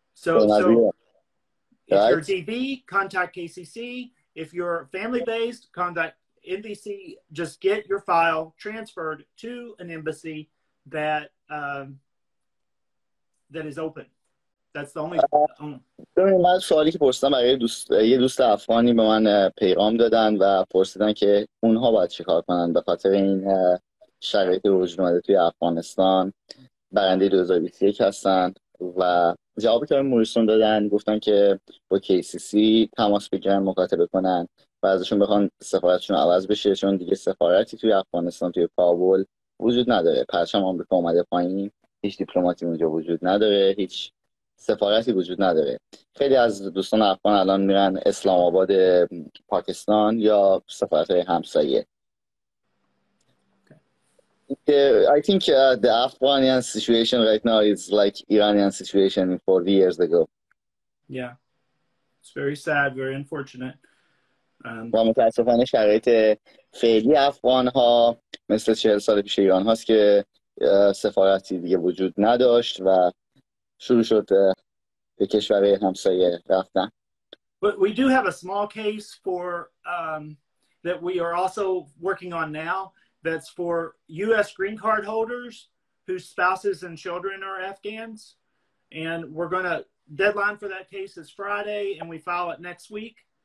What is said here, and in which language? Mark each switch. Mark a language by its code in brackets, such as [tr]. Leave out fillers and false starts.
[en] So if you're DV, contact KCC. If you're family-based, contact NBC. Just get your file transferred to an embassy that is open. That's the only. [fa] من سوالی که پرسیدم برای یه دوست افغانی به من پیغام دادن و پرسیدن که اونها باید چیکار کنن به خاطر این شرایط وجود اومده توی افغانستان. برنده 2021 هستن و جوابی که موریسن دادن گفتن که با KCC تماس بگیرن، مکاتبه کنن و ازشون بخوان سفارتشون عوض بشه، چون دیگه سفارتی توی افغانستان توی کابل وجود نداره. پرچم آمریکا اومده پایین، هیچ دیپلماتی اونجا وجود نداره، هیچ سفارتی وجود نداره. خیلی از دوستان افغان الان میرن اسلام آباد پاکستان یا سفارت‌های همسایه. [en] I think the Afghanian situation right now is like Iranian situation 40 years ago. Yeah, it's very sad, very unfortunate. [fa] و متاسفانه شرایط فعلی افغان ها مثل 40 سال پیش ایران هاست که سفارتی دیگه وجود نداشت و شروع شد به کشور همسایه رفتن. [en] But we do have a small case for that we are also working on now. That's for U.S. green card holders whose spouses and children are Afghans. And we're going to, deadline for that case is Friday, and we file it next week.